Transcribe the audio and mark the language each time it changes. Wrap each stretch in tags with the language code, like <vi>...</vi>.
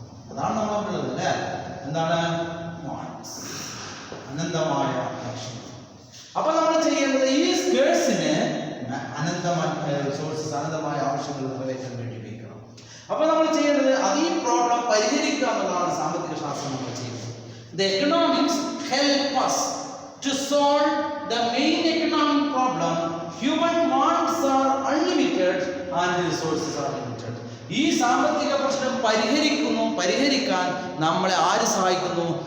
<ml>അതാണ് നമ്മളുള്ളത് അല്ലേ? എന്താണ്? വാണ്ട്സ്, അനന്തമായ ലക്ഷ്യം. അപ്പൊ നമ്മൾ ചെയ്യേണ്ടത് ഈ സ്കേഴ്സിന് അനന്തമായ റിസോഴ്സസ്, അനന്തമായ ആവശ്യങ്ങൾ നിറവേറ്റാൻ വേണ്ടി ഉപയോഗിക്കണം. അപ്പൊ നമ്മൾ ചെയ്യേണ്ടത് അത് ഈ പ്രോബ്ലം പരിഹരിക്കുക എന്നുള്ളതാണ് സാമ്പത്തിക ശാസ്ത്രം നമ്മൾ ചെയ്യുന്നത്.</ml> <en>The economics help us to solve the main economic problem. Human wants are unlimited and resources are limited.</en> <ml>ഈ സാമ്പത്തിക പ്രശ്നം പരിഹരിക്കാൻ നമ്മളെ ആര് സഹായിക്കുന്നു?</ml>